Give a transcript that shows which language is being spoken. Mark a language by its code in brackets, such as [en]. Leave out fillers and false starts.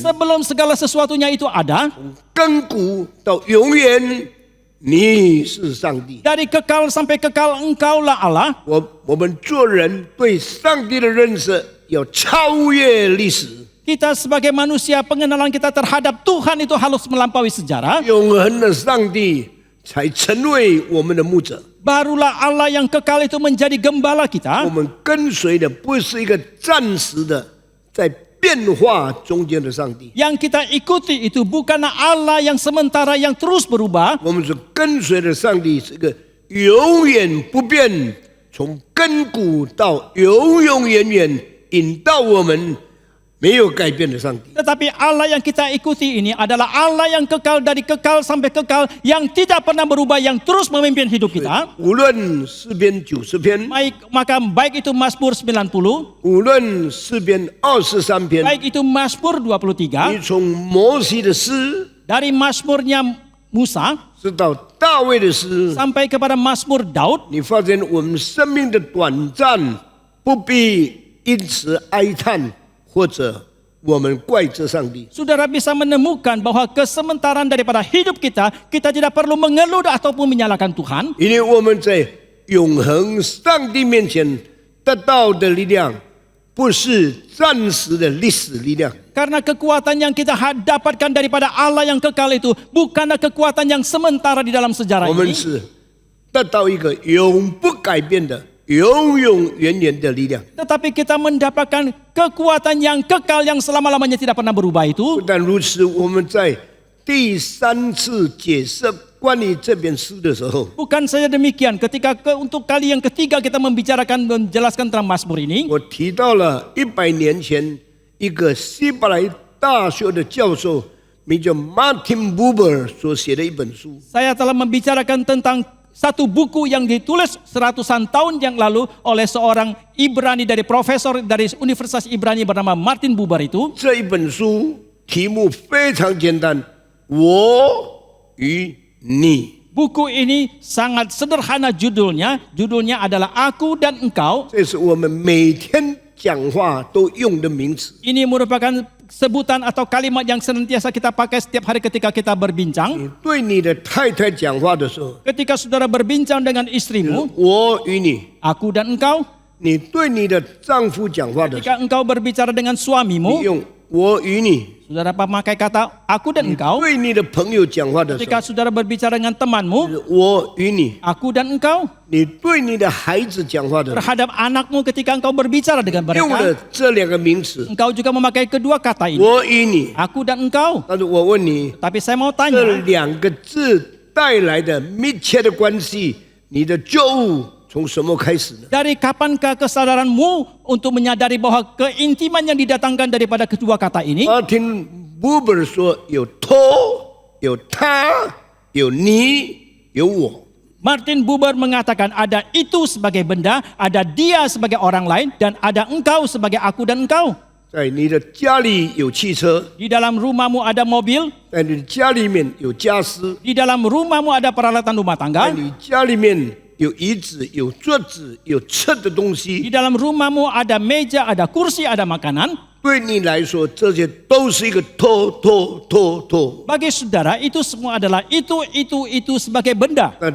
[id] sebelum segala sesuatunya itu ada, [zh] 亘古到永远，你是上帝。 [id] dari kekal sampai kekal engkaulah Allah. [zh] 我们做人对上帝的认识要超越历史， [id] Kita sebagai manusia, pengenalan kita terhadap Tuhan itu harus melampaui sejarah. [zh] 永恒的上帝才成为我们的牧者。 [id] Barulah Allah yang kekal itu menjadi gembala [zh] 我 [id] kita. [zh] 们跟随的不是一个暂时的在变化中间的上帝， [id] Yang kita ikuti itu bukanlah Allah yang sementara yang terus berubah. [zh] 我们所跟随的上帝是一个永远不变，从亘古到永远引导我们没有改变的上帝。 [id] Tetapi Allah yang kita ikuti ini adalah Allah yang kekal dari kekal sampai kekal, yang tidak pernah berubah, yang terus memimpin hidup kita. [zh] 无论诗篇90篇， [id] Baik itu Mazmur 90, [zh] 无论诗篇23篇， [id] baik itu Mazmur 23, [zh] 你从摩西的诗， [id] dari Mazmurnya Musa [zh] 直到大卫的诗， [id] sampai kepada Mazmur Daud, [zh] 你发现我们生命的短暂不必因此哀叹，或者我们怪责上帝。 [id] saudara bisa menemukan bahwa kesementaraan daripada hidup kita, kita tidak perlu mengeluh ataupun menyalahkan Tuhan. [zh] 因为我们在永恒上帝面前得到的力量，不是暂时的历史力量， [id] Karena kekuatan yang kita dapatkan daripada Allah yang kekal itu bukanlah kekuatan yang sementara di dalam sejarah [zh] 我们 [id] ini. [zh] 是得到一个永不改变的、永远的力量。 [id] Tetapi kita mendapatkan kekuatan yang kekal yang selama-lamanya tidak pernah berubah [zh] 不 [id] itu. [zh] 但如此，我们在第3次解释关于这篇诗的时候， [id] Bukan saja demikian, ketika untuk kali yang ketiga kita menjelaskan tentang Mazmur ini, [zh] 我提到了100年前一个希伯来大学的教授，名叫 Martin Buber 所写的一本书。 [id] saya telah membicarakan tentang satu buku yang ditulis seratusan tahun yang lalu oleh seorang Ibrani dari profesor dari Universitas Ibrani bernama Martin Buber itu. [zh] 这一本书题目非常简单，我与你。 [id] Buku ini sangat sederhana judulnya adalah Aku dan Engkau. [zh] 这是我们每天讲话都用的名词。 [id] Ini merupakan sebutan atau kalimat yang senantiasa kita pakai setiap hari ketika kita berbincang. [zh] 你对你的太太讲话的时候， [id] Ketika saudara berbincang dengan istrimu, [zh] 我与你； [id] aku dan engkau. [zh] 你对你的丈夫讲话的时候， [id] Ketika engkau berbicara dengan [zh] 你 [id] suamimu, [zh] 用我与你； [id] saudara memakai kata aku dan [zh] 你 [id] engkau. [zh] 对你的朋友讲话的时 [id] Ketika [zh] 候， [id] saudara berbicara dengan temanmu, [zh] 我与你； [id] aku dan engkau. [zh] 你对你的孩子讲话的时候， [id] Terhadap anakmu ketika engkau berbicara dengan [zh] 用了 [id] mereka, [zh] 这两个名词， [id] engkau juga memakai kedua kata ini. [zh] 我与你。 [id] Aku dan engkau. [zh] 但是我问你， [id] Tapi saya mau [zh] 这 [id] tanya, [zh] 两个字带来的密切的关系，你的觉悟从什么开始呢？ [id] dari kapankah kesadaranmu untuk menyadari bahwa keintiman yang didatangkan daripada kedua kata ini? [zh] Martin Buber 说有托有他，有你，有我。 [id] Martin Buber mengatakan ada itu sebagai benda, ada dia sebagai orang lain, dan ada engkau sebagai aku dan engkau. [zh] 在你的家里有汽车， [id] Di dalam rumahmu ada mobil, [zh] 在你的家里面有家私， [id] di dalam rumahmu ada peralatan rumah [zh] 在 [id] tangga, [zh] 你家里面有椅子、有桌子、有吃的东 [id] di [zh] 西。 [id] dalam rumahmu ada meja, ada kursi, ada makanan. [zh] 对你来说，这些都是一个托。 [id] Bagi saudara itu semua adalah itu sebagai benda.